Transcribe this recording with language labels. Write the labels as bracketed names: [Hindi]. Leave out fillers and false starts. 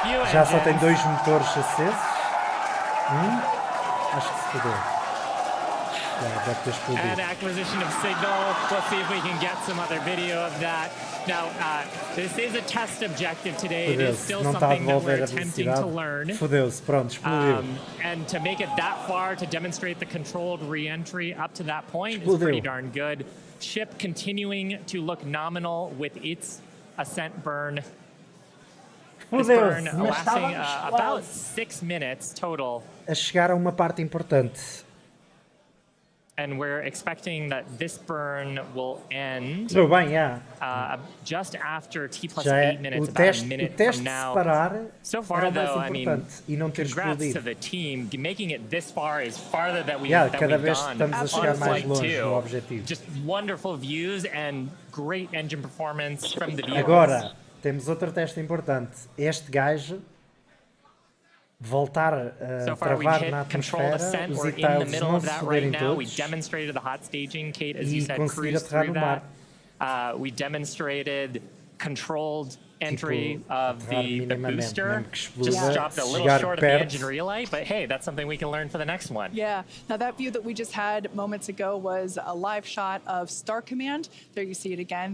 [Portuguese] Já só tem 2 motores acesos. Acho que se fodeu. [English] And acquisition of signal. Let's see if we can get some other video of that. Now, this is a test objective today. It is still something that we're attempting to learn. [Portuguese] Fodeu-se, pronto, explodiu. [English] And to make it that far, to demonstrate the controlled re-entry up to that point is pretty darn good. Ship continuing to look nominal with its ascent burn. This burn lasting about 6 minutes total. [Portuguese] A chegar a uma parte importante. [English] And we're expecting that this burn will end just after T plus 8 minutes, about a minute from now. So far, though, I mean, congrats to the team. Making it this far is farther than we've gone on flight 2. Just wonderful views and great engine performance from the vehicles. [Portuguese] Agora, temos outro teste importante. Este gajo voltar a travar na atmosfera, os tiles não se foderem todos e conseguir aterrar no mar. [English] We demonstrated controlled entry of the booster. Just stopped a little short of the engine relay, but hey, that's something we can learn for the next one. Yeah. Now that view that we just had moments ago was a live shot of Star Command. There you see it again.